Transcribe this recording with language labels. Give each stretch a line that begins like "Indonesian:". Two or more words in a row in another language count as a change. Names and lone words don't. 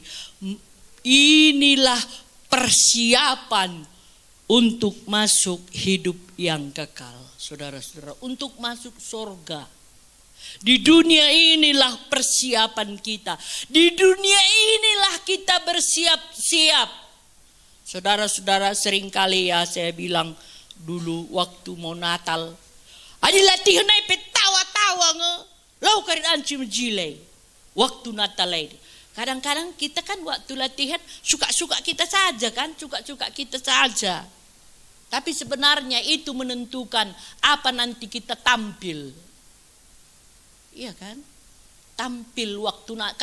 Indonesian: Inilah persiapan untuk masuk hidup yang kekal. Saudara-saudara, untuk masuk surga. Di dunia inilah persiapan kita. Di dunia inilah kita bersiap-siap. Saudara-saudara, seringkali ya saya bilang dulu waktu mau Natal.
Batak Karo: Adi latihan ay petawa-tawa nge. Lau karit anci menjilai.
Indonesian: Waktu Natal ini. Kadang-kadang kita kan waktu latihan suka-suka kita saja kan. Suka-suka kita saja. Tapi sebenarnya itu menentukan apa nanti kita tampil. Iya kan? Tampil waktu Natal.